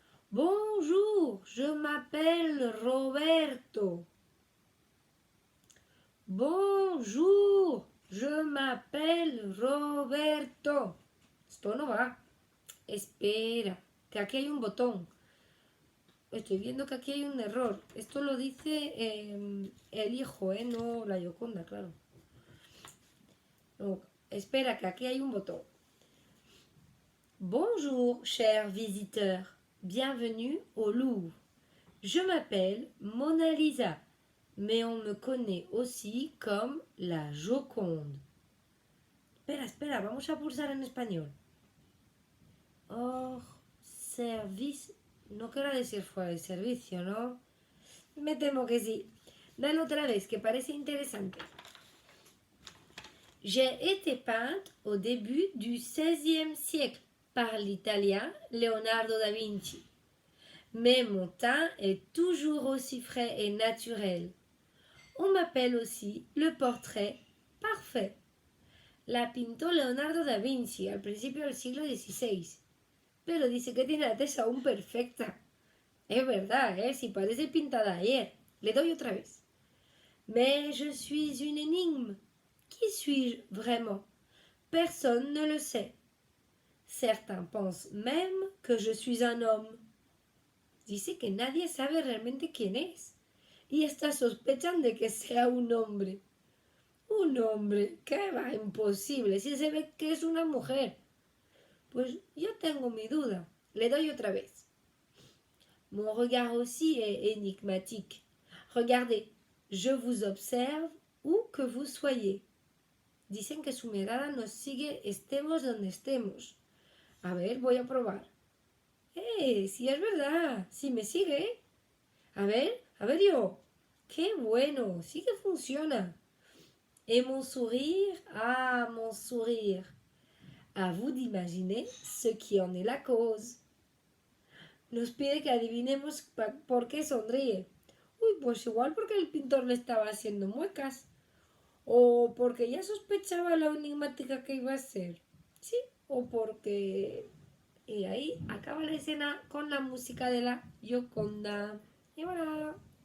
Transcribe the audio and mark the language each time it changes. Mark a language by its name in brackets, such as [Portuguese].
[French] Bonjour, je m'appelle Roberto. Bonjour, je m'appelle Roberto. [Spanish] Esto no va. Espera, que aquí hay un botón. Estoy viendo que aquí hay un error. Esto lo dice el hijo, no la Gioconda, claro. No, espera, que aquí hay un botón. [French] Bonjour, chers visiteurs. Bienvenue au Louvre. Je m'appelle Mona Lisa, mais on me connaît aussi comme la Joconde. [Spanish] Espera, vamos a pulsar en español. Service. No quiero decir fuera de servicio, ¿no? Me temo que sí. Dale otra vez, que parece interesante. [French] J'ai été peinte au début du XVIe siècle par l'italien Leonardo da Vinci. Mais mon teint est toujours aussi frais et naturel. On m'appelle aussi le portrait parfait. [Spanish] La pintó Leonardo da Vinci al principio del siglo XVI. Pero dice que tiene la tez aún perfecta. Es verdad, si parece pintada ayer. Le doy otra vez. [French] Mais je suis une énigme. Qui suis-je vraiment? Personne ne le sait. Certains pensent même que je suis un homme. [Spanish] Dice que nadie sabe realmente quién es. Y hasta sospechan de que sea un hombre. Un hombre, ¿qué va? Imposible, si se ve que es una mujer. Pues yo tengo mi duda. Le doy otra vez. [French] Mon regard aussi est énigmatique. Regardez, je vous observe où que vous soyez. [Spanish] Dicen que su mirada nos sigue estemos donde estemos. A ver, voy a probar. Sí es verdad, sí me sigue. A ver yo. ¡Qué bueno! Sí que funciona. [French] Et mon sourire? Mon sourire. À vous d'imaginer ce qui en est la cause. [Spanish] Nos pide que adivinemos por qué sonríe. Pues igual porque el pintor le estaba haciendo muecas. O porque ya sospechaba lo enigmática que iba a ser. Sí, o porque... Y ahí acaba la escena con la música de la Gioconda. Y voilà.